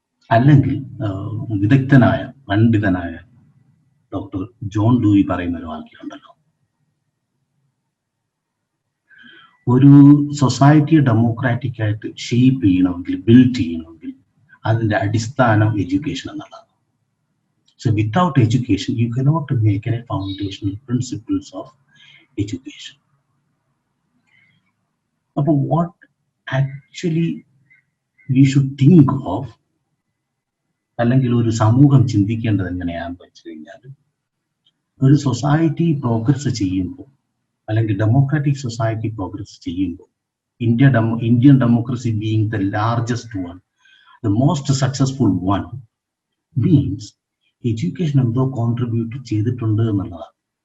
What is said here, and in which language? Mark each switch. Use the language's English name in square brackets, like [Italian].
[Malayalam] അല്ലെങ്കിൽ വിദഗ്ധനായ പണ്ഡിതനായ ഡോക്ടർ ജോൺ ഡൂയി പറയുന്ന ഒരു വാക്യമുണ്ടല്ലോ, ഒരു സൊസൈറ്റിയെ ഡെമോക്രാറ്റിക് ആയിട്ട് ഷേപ്പ് ചെയ്യണമെങ്കിൽ, ബിൽഡ് ചെയ്യണമെങ്കിൽ അതിന്റെ അടിസ്ഥാനം എഡ്യൂക്കേഷൻ എന്നുള്ളതാണ്. [English] So without education, you cannot make any foundational principles of education. [Malayalam] അപ്പോൾ [English] what actually we should think of, [Malayalam] അല്ലെങ്കിൽ ഒരു സമൂഹം ചിന്തിക്കേണ്ടത് എങ്ങനെയാണെന്ന് വെച്ച് കഴിഞ്ഞാൽ, ഒരു സൊസൈറ്റി പ്രോഗ്രസ് ചെയ്യുമ്പോൾ, അല്ലെങ്കിൽ ഡെമോക്രാറ്റിക് സൊസൈറ്റി പ്രോഗ്രസ് ചെയ്യുമ്പോൾ, [English] Indian democracy being the largest one, the most successful one, means [Malayalam] education എന്തോ കോൺട്രിബ്യൂട്ട് ചെയ്തിട്ടുണ്ട് എന്നുള്ളതാണ്.